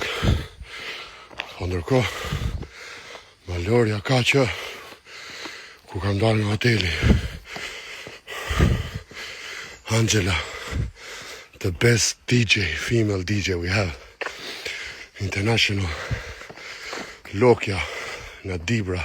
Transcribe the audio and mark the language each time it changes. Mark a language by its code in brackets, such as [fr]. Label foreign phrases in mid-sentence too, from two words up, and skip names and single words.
[sq] Ndërkohë, Malorja ka që ku kam dalë nga hoteli. Angela, [en] the best DJ, female DJ we have. International. [sq] Lokja nga Dibra.